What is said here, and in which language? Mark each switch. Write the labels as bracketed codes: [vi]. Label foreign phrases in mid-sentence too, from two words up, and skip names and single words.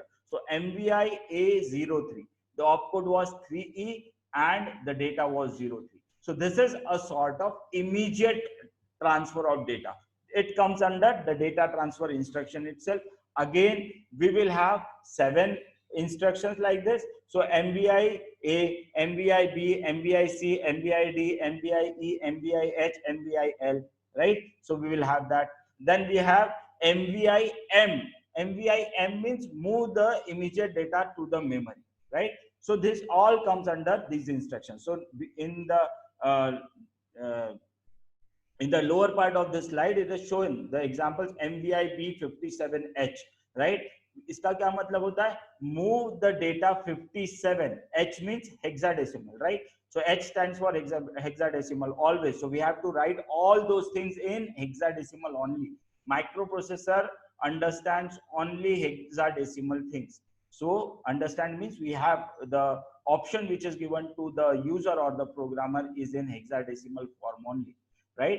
[en] So MVI A03, the opcode was 3E and the data was 03. So this is a sort of immediate transfer of data. It comes under the data transfer instruction itself. Again, we will have 7 instructions like this. So MVI A, MVI B, MVI C, MVI D, MVI E, MVI H, MVI L, right? So we will have that. Then we have MVI M. MVI M means move the immediate data to the memory, right? So this all comes under these instructions. So in the lower part of the slide, it is showing the examples MVI B57H, right? [hi] इसका क्या मतलब होता है? [en] Move the data 57. H means hexadecimal, right? So H stands for hexadecimal always. So we have to write all those things in hexadecimal only. Microprocessor understands only hexadecimal things. So understand means we have the option which is given to the user or the programmer is in hexadecimal form only, right?